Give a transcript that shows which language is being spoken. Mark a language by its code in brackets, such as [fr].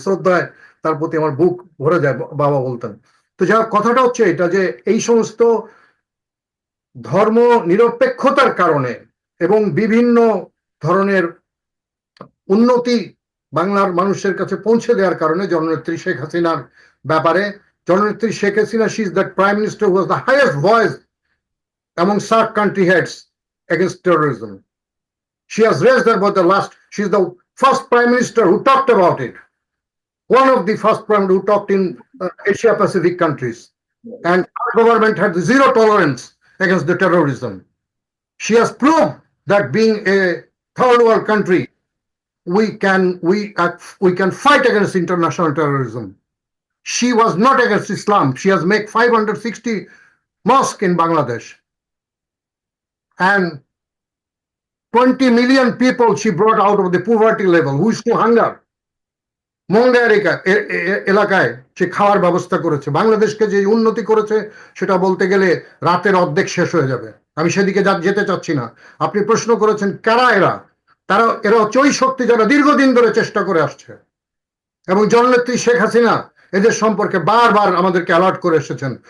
[bn] শ্রদ্ধায় তার প্রতি আমার বুক ভরে যায়, বাবা বলতেন। তো যা কথাটা হচ্ছে এটা, যে এই সমস্ত ধর্ম নিরপেক্ষতার কারণে এবং বিভিন্ন ধরনের উন্নতি বাংলার মানুষের কাছে পৌঁছে দেওয়ার কারণে জননেত্রী শেখ হাসিনার ব্যাপারে, জননেত্রী Sheikh Hasina, [en] she is the prime minister who was the highest voice among SAARC country heads against terrorism. She has raised about the last, she is the first prime minister who talked about it, one of the first prime minister who talked in Asia Pacific countries, and our government had zero tolerance against the terrorism. She has proved that being a third world country, we can fight against international terrorism. She was not against Islam. She has made 560 mosques in Bangladesh, and 20 million people she brought out of the poverty level, who used to hunger. [bn] মঙ্গা এলাকায় সে খাওয়ার ব্যবস্থা করেছে। বাংলাদেশকে যে উন্নতি করেছে সেটা বলতে গেলে রাতের অর্ধেক শেষ হয়ে যাবে, আমি সেদিকে যেতে চাচ্ছি না। আপনি প্রশ্ন করেছেন কারা এরা, এরা হচ্ছে ওই শক্তি যারা দীর্ঘদিন ধরে চেষ্টা করে আসছে, এবং জননেত্রী শেখ হাসিনা এদের সম্পর্কে বারবার আমাদেরকে অ্যালার্ট করে এসেছেন।